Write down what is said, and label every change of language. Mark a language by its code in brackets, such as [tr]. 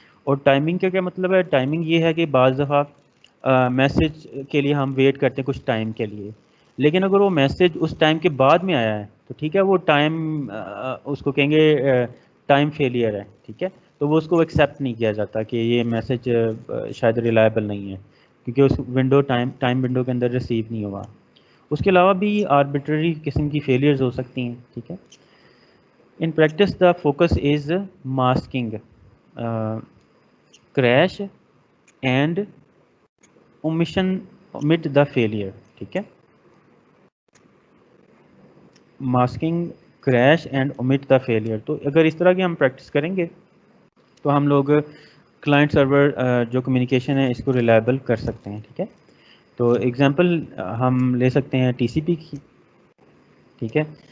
[ur] اور ٹائمنگ کا کیا مطلب ہے؟ ٹائمنگ یہ ہے کہ بعض دفعہ میسج کے لیے ہم ویٹ کرتے ہیں کچھ ٹائم کے لیے, لیکن اگر وہ میسج اس ٹائم کے بعد میں آیا ہے تو ٹھیک ہے, وہ ٹائم اس کو کہیں گے ٹائم فیلئر ہے, ٹھیک ہے. تو وہ اس کو ایکسیپٹ نہیں کیا جاتا کہ یہ میسج شاید ریلائبل نہیں ہے, کیونکہ اس ونڈو ٹائم ونڈو کے اندر ریسیو نہیں ہوا. اس کے علاوہ بھی آربیٹری قسم کی فیلئرز ہو سکتی ہیں, ٹھیک ہے. [en] in practice the focus is masking crash and omission omit the failure, [ur] ٹھیک ہے. [en] Masking crash and omit the failure. [ur] تو اگر اس طرح کی ہم پریکٹس کریں گے تو ہم لوگ کلائنٹ سرور جو کمیونیکیشن ہے اس کو ریلائبل کر سکتے ہیں, ٹھیک ہے. تو ایگزامپل ہم لے سکتے ہیں ٹی سی پی کی, ٹھیک ہے.